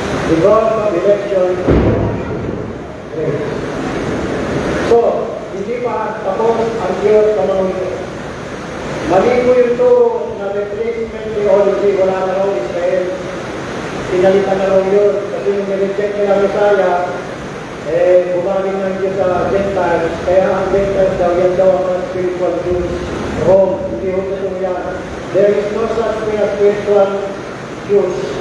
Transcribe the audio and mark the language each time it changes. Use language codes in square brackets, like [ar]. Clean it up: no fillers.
[en] Because of election of grace. [tl] So, hindi pa tapos ang Diyos sa mga ito. Mali po yung turo na replacement theology, wala na raw Israel. Pinalitan na raw yun. Kasi yung nireject nila Messiah, bumaling ng Diyos sa Gentiles. Kaya ang Gentiles daw, yan daw ang mga spiritual Jews. [en] Wrong. [tl] Hindi ho totoo yan. [en] There is no such thing as spiritual Jews.